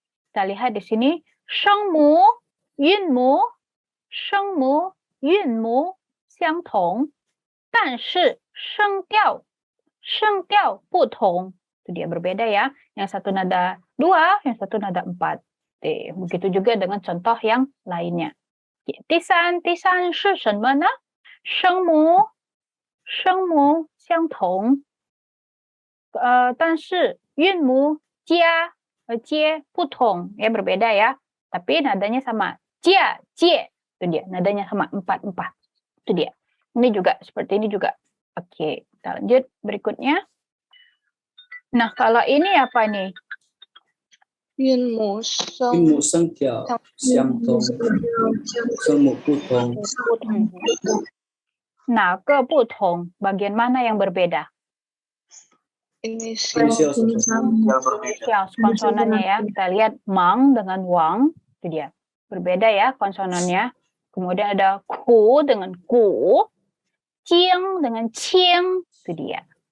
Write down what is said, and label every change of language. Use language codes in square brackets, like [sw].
[id] Kita lihat di sini shengmu, yunmu, shengmu, yunmu [zh] 相同，但是声调不同. [id] Itu dia berbeda ya. Yang satu nada 2, yang satu nada 4. Begitu juga dengan contoh yang lainnya. [zh] 第三是什么呢? 声母相同，但是韵母加和接不同, [id] ya berbeda ya. Tapi nadanya sama. Jia, jie. Itu dia, nadanya sama 4. Itu dia. Ini juga seperti ini juga. Oke, kita lanjut berikutnya. Nah, kalau ini apa nih? [zh] 韵母声韵母声调相同，声母不同。 [id] Nah, ke 不同, bagian mana yang berbeda? Inisial Inisial konsonannya ya. Kita lihat mang dengan wang, itu dia. Berbeda ya konsonannya. Kemudian ada ku dengan ku, jing dengan qing, itu dia.